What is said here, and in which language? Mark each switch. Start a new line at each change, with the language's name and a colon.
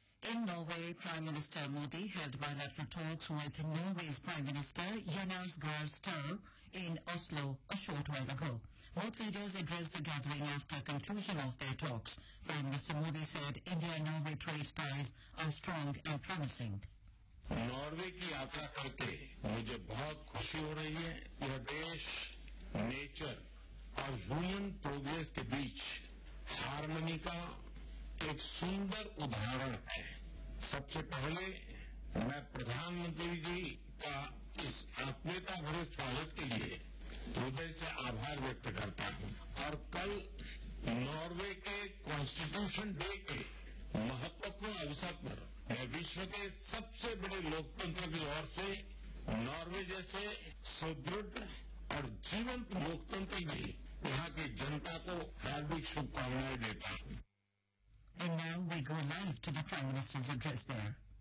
English: In Norway, Prime Minister Modi held bilateral talks with Norway's Prime Minister Jonas Gahr Støre in Oslo a short while ago. Both leaders addressed the gathering after conclusion of their talks. Prime Minister Modi said India-Norway trade ties are strong and promising.
Hindi: Norway की यात्रा करते मुझे बहुत खुशी हो रही है. यह देश नेचर और ह्यूमन प्रोग्रेस के बीच हार्मनी का एक सुंदर उदाहरण है. सबसे पहले मैं प्रधानमंत्री जी का इस आत्मीयता भरे स्वागत के लिए हृदय से आभार व्यक्त करता हूं और कल नॉर्वे के कॉन्स्टिट्यूशन डे के महत्वपूर्ण अवसर पर मैं विश्व के सबसे बड़े लोकतंत्र की ओर से नॉर्वे जैसे सुदृढ़ और जीवंत लोकतंत्र की यहां की जनता को हार्दिक शुभकामनाएं देता हूं.
English: And now we go live to the Prime Minister's address there.